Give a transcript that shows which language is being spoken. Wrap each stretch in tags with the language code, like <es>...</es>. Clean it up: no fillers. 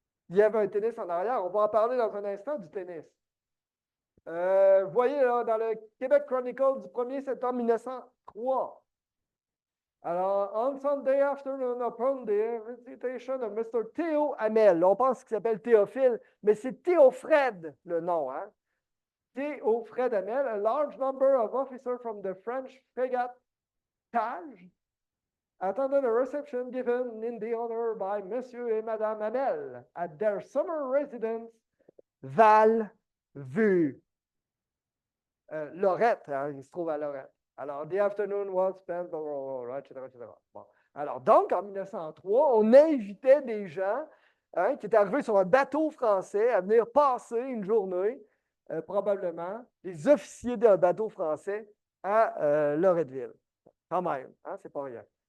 <fr>Il y avait un tennis en arrière. On va en parler dans un instant du tennis. Vous voyez, là, dans le Québec Chronicle du 1er septembre 1903, alors,</fr> <en>on Sunday afternoon, upon the invitation of Mr. Théo Hamel.</en> <fr>On pense qu'il s'appelle Théophile, mais c'est Théofred, le nom. Hein?</fr> <en>Théofred Hamel, a large number of officers from the French frigate Tage attended a reception given in the honor by Monsieur et Madame Hamel at their summer residence, Val-Vu.</en> <fr>Lorette, hein, il se trouve à Lorette.</fr> <en>Alors, the afternoon was spent, etc., etc.</en> <fr>Bon. Alors, donc, en 1903, on invitait des gens hein, qui étaient arrivés sur un bateau français à venir passer une journée, probablement, des officiers d'un bateau français à Loretteville. Quand même, hein, c'est pas rien.</fr>